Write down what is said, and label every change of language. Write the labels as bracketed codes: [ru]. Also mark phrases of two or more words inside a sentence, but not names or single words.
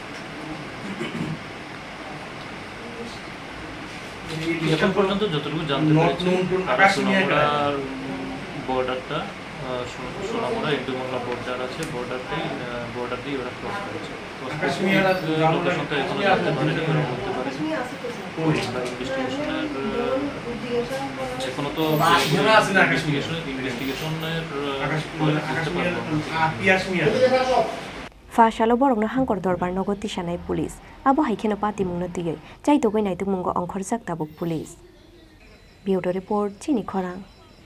[bn] এখন পর্যন্ত যতটুকু জানতে পেরেছি সোনামুড়ার বর্ডারটা সোনামুড়া [en] Indo-Bangla border [bn] আছে বর্ডার দিয়ে ওরা ক্রস করেছে লোকেশনটা এখনো জানতে পারেনি ওরা বলতে পারেনি ইনভেস্টিগেশনের এখনো তো ইনভেস্টিগেশনের [trp] Fashalo borokno hangkor dorbar nogoti sanai police abo haikeno pati mungno tiyoi chaitogoi naituk mungo ongkhorjak tabuk police [en] Bureau report [trp] Chini Khorang